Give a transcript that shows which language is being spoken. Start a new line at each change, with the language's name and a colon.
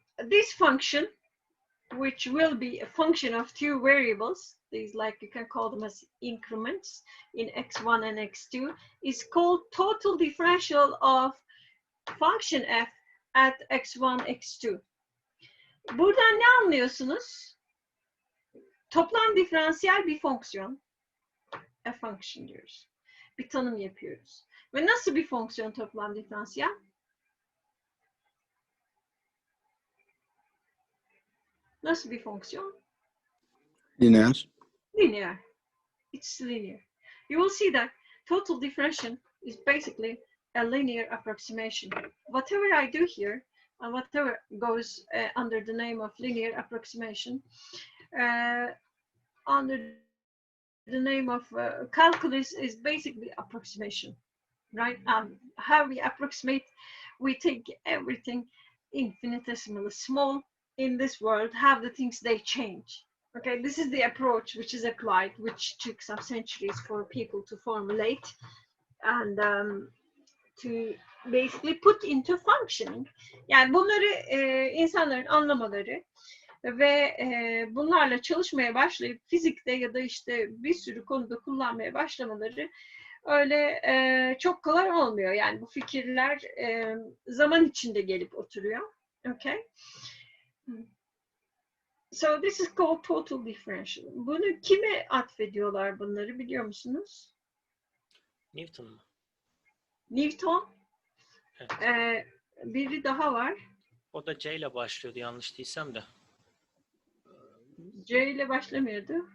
English: This function, which will be a function of two variables, these like you can call them as increments in x1 and x2, is called total differential of function f at x1, x2.
Turkish: Buradan ne anlıyorsunuz? Toplam diferansiyel bir fonksiyon.
English: A function
Turkish: diyoruz. Bir tanım yapıyoruz. Ve nasıl bir fonksiyon toplam diferansiyel? Nasıl bir fonksiyon? Lineer.
English: Linear. It's linear. You will see that total differential is basically a linear approximation. Whatever I do here, and whatever goes under the name of linear approximation, under the name of calculus is basically approximation, right? How we approximate, we take everything infinitesimally small in this world, have the things they change. Okay, this is the approach which is applied, which took some centuries for people to formulate and to basically put into functioning.
Turkish: Yani bunları insanların anlamaları ve bunlarla çalışmaya başlayıp fizikte ya da işte bir sürü konuda kullanmaya başlamaları öyle çok kolay olmuyor. Yani bu fikirler zaman içinde gelip oturuyor.
English: Okay? So this is called total differential.
Turkish: Bunu kime atfediyorlar bunları biliyor musunuz? Newton mu? Newton. Evet. Biri daha var. O da C ile başlıyordu yanlış değilsem de. C ile başlamıyordu.